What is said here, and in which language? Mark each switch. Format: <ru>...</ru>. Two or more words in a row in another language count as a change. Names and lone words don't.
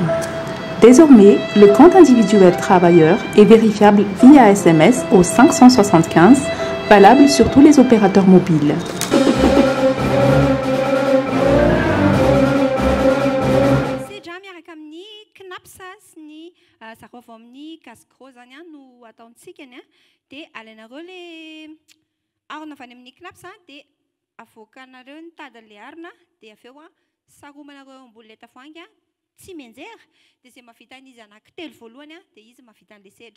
<fr>Désormais, le compte individuel travailleur est vérifiable via SMS au 575, valable sur tous les opérateurs mobiles.</fr> <mg>Sakafo amin'ny casse-croc zany no ataontsika ny dia alainareo le arona avy any amin'ny knaps dia avoakanareo ny tadan'ilay arona dia avy eo saromanareo ambony le tavoahangy tsy menjera dia izay mahavita an'izy anankitelo voalohany dia izy mahavita an'ilay sedra.</mg>